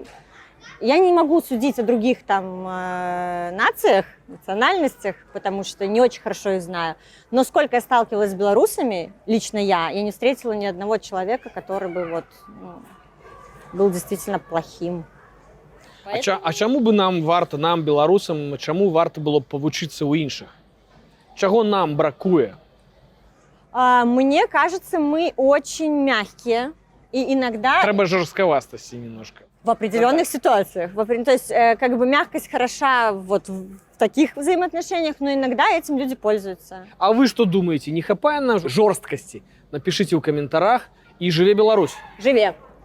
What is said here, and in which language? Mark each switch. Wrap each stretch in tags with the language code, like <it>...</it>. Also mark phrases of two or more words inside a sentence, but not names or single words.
<ru>Я не могу судить о других там нациях, национальностях, потому что не очень хорошо их знаю. Но сколько я сталкивалась с белорусами, лично я не встретила ни одного человека, который бы вот, был действительно плохим.</ru> <be>А чаму бы нам варта, нам, беларусам, чаму варта было б павучыцца ў іншых? Чаго нам бракуе?</be> <ru>Мне кажется, мы очень мягкие. И иногда...</ru> <be>Трэба жорсткавастасці немножко.</be> <ru>В определенных ситуациях. То есть, как бы мягкость хороша вот в таких взаимоотношениях, но иногда этим люди пользуются. А вы что думаете,</ru> <be>не хапае нам жорсткасці?</be> <ru>Напишите в комментариях.</ru> <be>И живе Беларусь! Живе!</be>